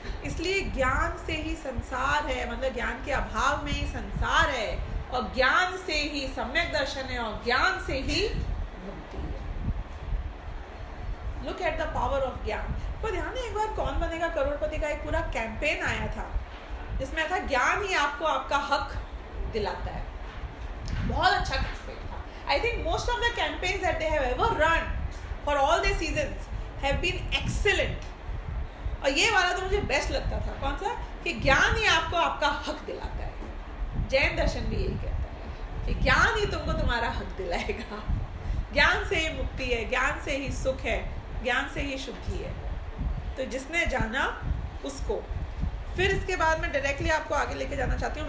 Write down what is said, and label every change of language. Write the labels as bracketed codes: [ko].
[hi] इसलिए ज्ञान से ही संसार है, मतलब ज्ञान के अभाव में ही संसार है, और ज्ञान से ही सम्यक दर्शन है, और ज्ञान से ही मुक्ति है। [en] Look at the power of gyan. [hi] तो ध्यान है, एक बार कौन बनेगा करोड़पति का एक पूरा कैंपेन आया था, जिसमें था ज्ञान ही आपको आपका हक दिलाता है। बहुत अच्छा कैंपेन था। [en] I think most of the campaigns that they have ever run for all their seasons have been excellent. [hi] और ये वाला तो मुझे बेस्ट लगता था। कौन सा? कि ज्ञान ही आपको आपका हक दिलाता है। जैन दर्शन भी यही कहता है कि ज्ञान ही तुमको तुम्हारा हक दिलाएगा। ज्ञान से ही मुक्ति है, ज्ञान से ही सुख है, ज्ञान से ही शुद्धि है। तो जिसने जाना उसको। फिर इसके बाद मैं डायरेक्टली आपको आगे लेके जाना चाहती हूँ।